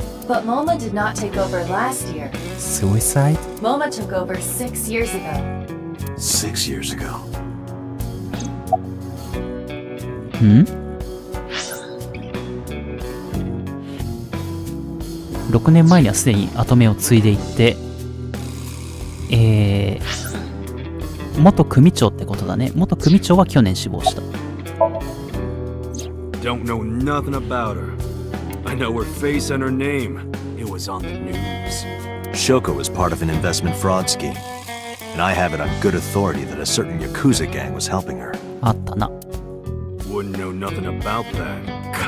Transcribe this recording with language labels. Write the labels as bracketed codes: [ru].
[en] But MoMA did not take over last year. Suicide? MoMA took over 6 years ago. 6 years ago. [ja] ん ?6 年前にはすでに跡目を継いでいて、元組長ってことだね。元組長は去年死亡した。 [en] Don't know nothing about her. I know her face and her name. It was on the news. Shoko was part of an investment fraud scheme. And I have it on good authority that a certain Yakuza gang was helping her. [ja] あったな。 [en] Wouldn't know nothing about that.